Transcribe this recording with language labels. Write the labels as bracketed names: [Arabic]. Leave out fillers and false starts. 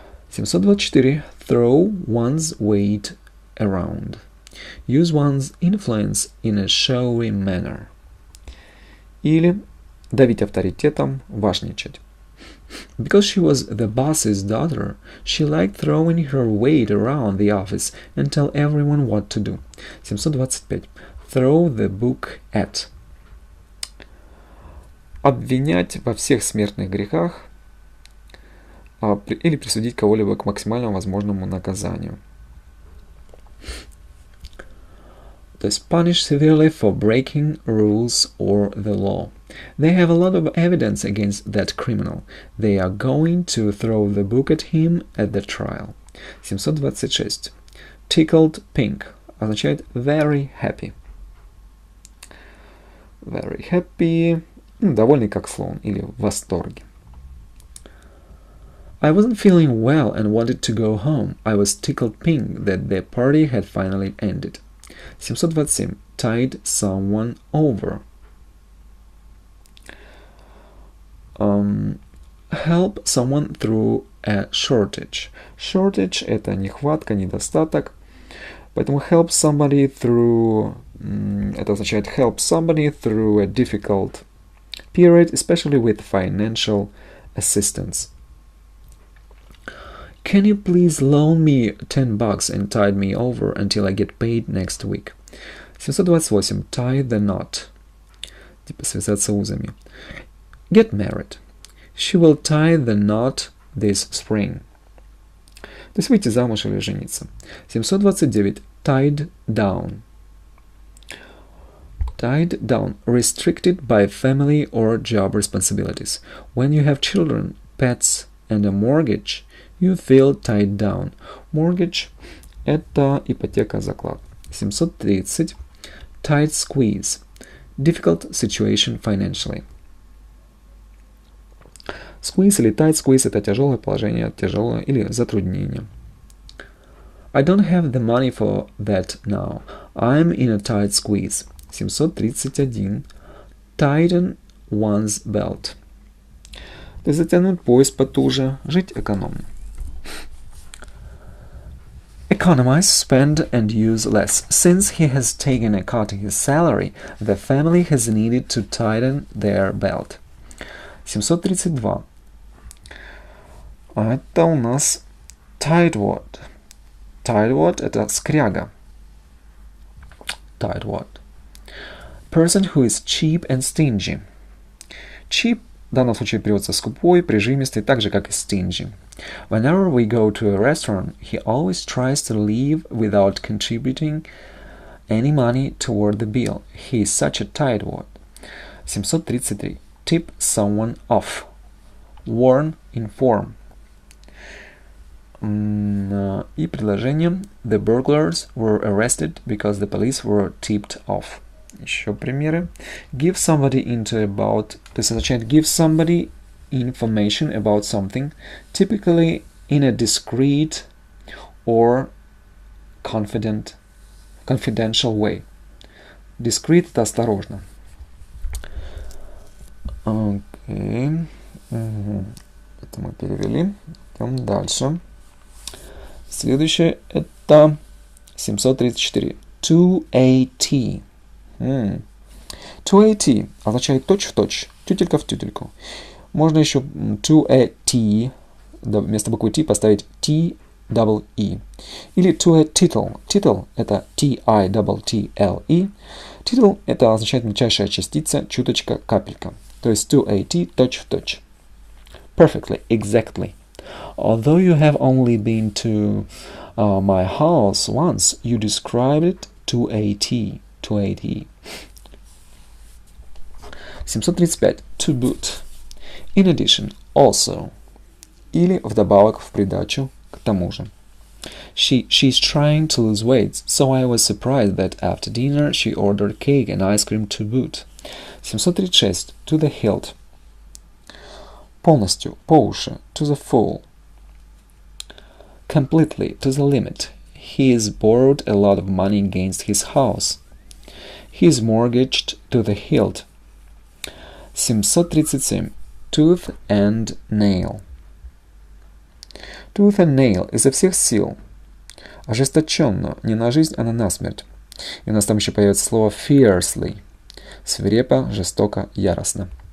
[English] 724. Throw one's weight around. Use one's influence in a showy manner. [Russian] Или давить авторитетом, важничать. [English] Because she was the boss's daughter, she liked throwing her weight around the office and tell everyone what to do. 725. Throw the book at. [Russian] Обвинять во всех смертных грехах или присудить кого-либо к максимально возможному наказанию. То есть [English] punish severely for breaking rules or the law. They have a lot of evidence against that criminal. They are going to throw the book at him at the trial. 726. Tickled pink [Russian] означает [English] very happy. Very happy, [Russian] довольный как слон или в восторге. [English] I wasn't feeling well and wanted to go home. I was tickled pink that the party had finally ended. 727. Tide someone over. Help someone through a shortage. [Russian] Shortage – это нехватка, недостаток. Поэтому [English] help somebody through [Russian] это означает [English] help somebody through a difficult period, especially with financial assistance. Can you please loan me $10 and tide me over until I get paid next week? 728. Tie the knot. [Russian] Типа связаться узами. [English] Get married. She will tie the knot this spring. [Russian] То есть выйти замуж или жениться. [English] 729. Tied down. Tied down. Restricted by family or job responsibilities. When you have children, pets, and a mortgage, you feel tied down. [Russian] Mortgage – это ипотека, заклад. [English] 730. Tight squeeze. Difficult situation financially. Squeeze или tight squeeze [Russian] – это тяжелое положение, тяжелое или затруднение. [English] I don't have the money for that now. I'm in a tight squeeze. 731. Tighten one's belt. [Russian] То есть затянуть пояс потуже, жить экономно. [English] Economize, spend, and use less. Since he has taken a cut in his salary, the family has needed to tighten their belt. 732. [Russian] А это у нас tightwad. Tightwad – это скряга. [English] tightwad. Person who is cheap and stingy. [Russian] Cheap в данном случае переводится скупой, прижимистый, так же как и stingy. [English] Whenever we go to a restaurant, he always tries to leave without contributing any money toward the bill. He is such a tightwad. 733. Tip someone off. Warn, inform. [Russian] И предложение. [English] The burglars were arrested because the police were tipped off. [Russian] Еще примеры. [English] Give somebody into about, [Russian] то есть означает [English] give somebody information about something, typically in a discreet or confidential way. [Russian] Discreet — это осторожно. Окей. Это мы перевели. Идем дальше. Следующее это 734. [English] To a T. [Russian] To a T означает точь-в-точь, тютелька в тютельку. Можно еще [English] to a T, [Russian] вместо буквы T поставить [English] T-double-E. [Russian] Или [English] to a tittle. [Russian] Tittle — это T-I-double-T-L-E. Tittle — это означает мельчайшая частица, чуточка, капелька. То есть [English] to a T, [Russian] точь-в-точь. [English] Perfectly, exactly. Although you have only been to my house once, you described it to a T. To a T. 735. To boot. In addition, also. [Russian] Или вдобавок, в придачу, к тому же. [English] She's trying to lose weight, so I was surprised that after dinner she ordered cake and ice cream to boot. 736. To the hilt. [Russian] Полностью, по уши, [English] to the full. Completely, to the limit. He has borrowed a lot of money against his house. He is mortgaged to the hilt. 737. Tooth and nail. Tooth and nail — [Russian] изо всех сил. Ожесточенно, не на жизнь, а на насмерть. И у нас там еще появится слово fiercely. Свирепо, жестоко, яростно.